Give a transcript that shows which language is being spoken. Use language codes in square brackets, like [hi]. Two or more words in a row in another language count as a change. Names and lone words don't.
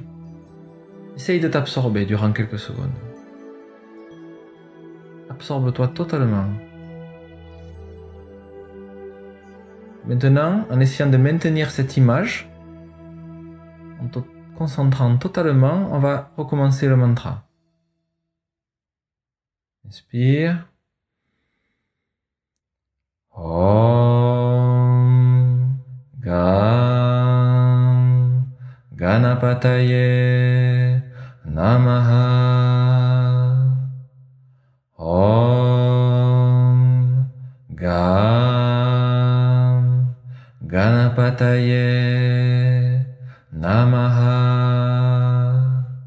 [fr] Essaye de t'absorber durant quelques secondes. Absorbe-toi totalement. Maintenant, en essayant de maintenir cette image, en te concentrant totalement, on va recommencer le mantra. Inspire. [sa] ॐ गं गणपतये नमः. ॐ गं गणपतये नमः.